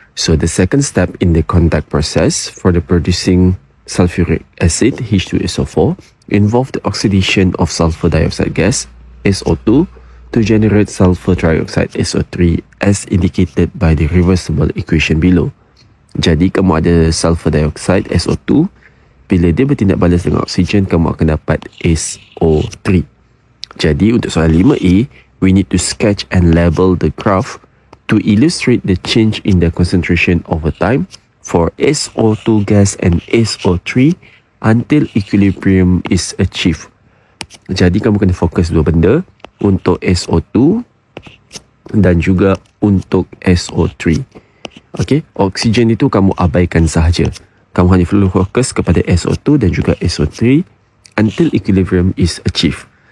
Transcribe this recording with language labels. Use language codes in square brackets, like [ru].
[en] So the second step in the contact process for the producing sulfuric acid H2SO4 involve the oxidation of sulfur dioxide gas SO2 to generate sulfur trioxide SO3 as indicated by the reversible equation below. [ms] Jadi kamu ada sulfur dioxide SO2, bila dia bertindak balas dengan oksigen, kamu akan dapat SO3. [en] Jadi untuk soalan 5A, we need to sketch and label the graph to illustrate the change in the concentration over time for SO2 gas and SO3 until equilibrium is achieved. [ms] Jadi kamu kena fokus dua benda, untuk SO2 dan juga untuk SO3. Okey, oksigen itu kamu abaikan sahaja. Kamu hanya perlu fokus kepada SO2 dan juga SO3 until equilibrium is achieved.